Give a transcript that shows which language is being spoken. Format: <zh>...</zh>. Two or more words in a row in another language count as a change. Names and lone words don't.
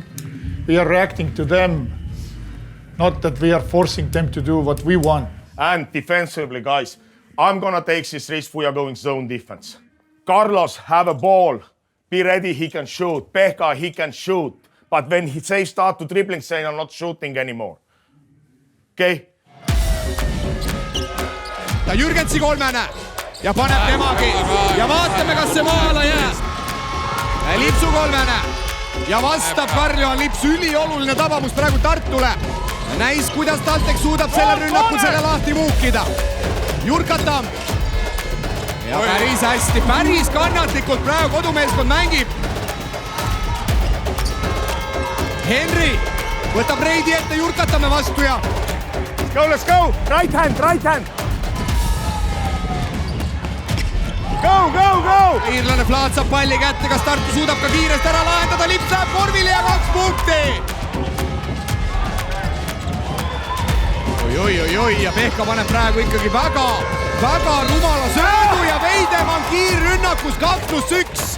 <en>We are reacting to them, not that we are forcing them to do what we want. And defensively, guys, I'm gonna take this risk. We are going zone defense. Carlos have a ball. Be ready, he can shoot. Pekka, he can shoot. But when they start to dribbling, say I'm not shooting anymore.</en> <et>okei? Ta Jürgensi kolmene ja paneb temagi ja vaatame, kas see maala jääb. Lipsu kolmene ja vastab Karl-Johan Lips, ülioluline tabamus praegu Tartule. Näis, kuidas TalTech suudab selle rünnakul selle lahti muukida. Jurkatam ja päris hästi, päris kannatlikult praegu kodumeeskond mängib. Henry võtab Reidi ette Jurkatame vastu ja</et> <en>let's go, right hand. Go!</en> <et>Iirlane plaatsab palli kätte, kas Tartu suudab ka kiiresti ära lahendada, Lips läheb korvile ja 2 punkti. Oi, ja Pehka paneb praegu ikkagi väga rumala söödu ja Veidemann kiirrünnakus 2+1.</et>